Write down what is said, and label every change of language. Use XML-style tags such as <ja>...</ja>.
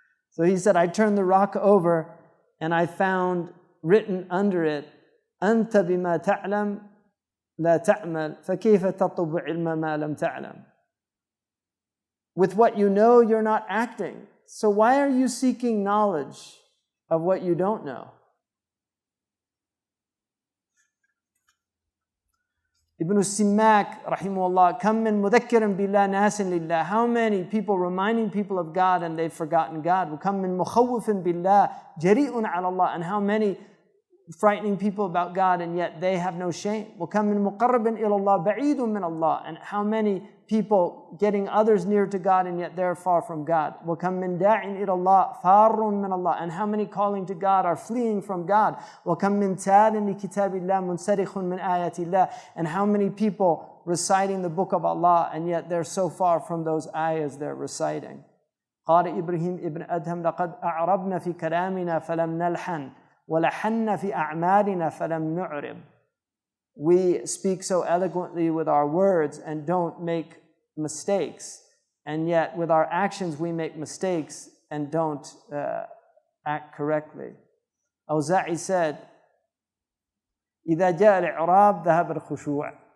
<en>So he said, I turned the rock over and I found written under it,</en> <ar>أنت بما تعلم لا تعمل فكيف تطلب علم ما لم تعلم.</ar> <en>With what you know, you're not acting. So why are you seeking knowledge of what you don't know?</en> <ar>Ibn Simak, rahimahullah, كم من مذكر بالله ناس لله.</ar> <en>How many people reminding people of God and they've forgotten God?</en> <ar>وكم من مخوف بالله جريء على الله.</ar> <en>And how many frightening people about God and yet they have no shame.</en> <ar>وكم من مقرب إلى الله بعيد من الله.</ar> <en>And how many people getting others near to God and yet they're far from God.</en> <ar>وَكَمْ مِنْ دَاعٍ إِلَى اللَّهِ فَارٌ مِنَ اللَّهِ.</ar> <en>And how many calling to God are fleeing from God.</en> <ar>وَكَمْ مِنْ تَالٍ لِكِتَابِ اللَّهِ مُنْسَرِخٌ مِنْ آيَاتِ اللَّهِ.</ar> <en>And how many people reciting the book of Allah and yet they're so far from those ayahs they're reciting.</en> <ar>قال إبراهيم ابن أدهم لقد أعربنا في كلامنا فلم نلحن ولحن في أعمالنا فلم نعرب.</ar> <en>We speak so eloquently with our words and don't make mistakes, and yet with our actions we make mistakes and don't act correctly.</en> <ar>Awza'i said, إذا جاء الإعراب ذهب الخشوع.</ar>